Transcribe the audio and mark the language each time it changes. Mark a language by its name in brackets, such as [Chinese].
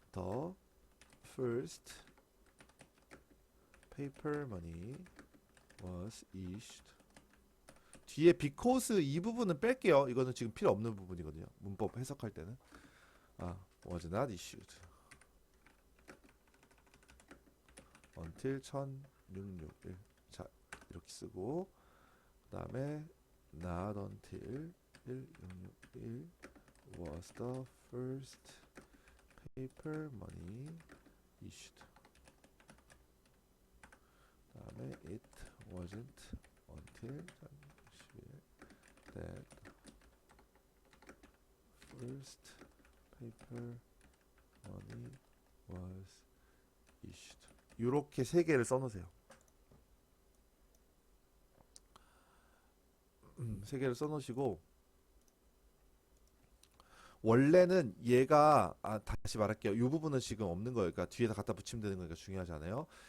[English] The first paper money was issued. [Korean] 뒤에 because 이 부분은 뺄게요. 이거는 지금 필요 없는 부분이거든요. 문법 해석할 때는 [English] was not issued until 1661. [Korean] 자, 이렇게 쓰고 그 다음에 [English] not until 1661 was the first paper money issued. [Korean] 그 다음에 [English] it wasn't until that first paper money was issued. [Korean] 이렇게 세 개를 써놓으세요. 세 개를 써놓으시고 원래는 얘가 다시 말할게요. 이 부분은 지금 없는 거예요. 그러니까 뒤에다 갖다 붙이면 되는 거니까 중요하지 않아요.